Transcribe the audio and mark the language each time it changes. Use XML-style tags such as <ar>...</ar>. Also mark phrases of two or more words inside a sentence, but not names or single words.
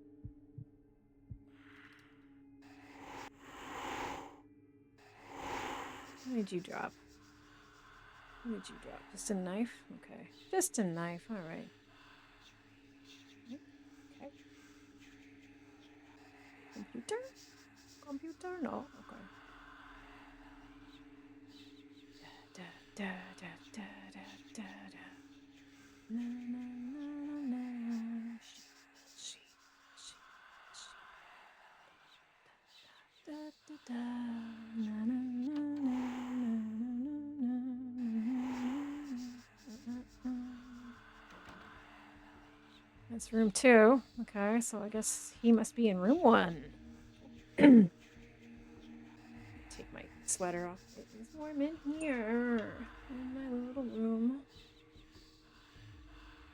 <en>What did you drop? What did you drop? Just a knife? Okay. Just a knife. All right. Okay. Computer? Computer? No. Okay. Da, da, da, da, da, da, da. Na, na, na, na, na. She. Da, da, da. Na, na, na, na, na, na, na, na. That's room 2. Okay, so I guess he must be in room 1. Take my sweater off. It is warm in here. In my little room.</en>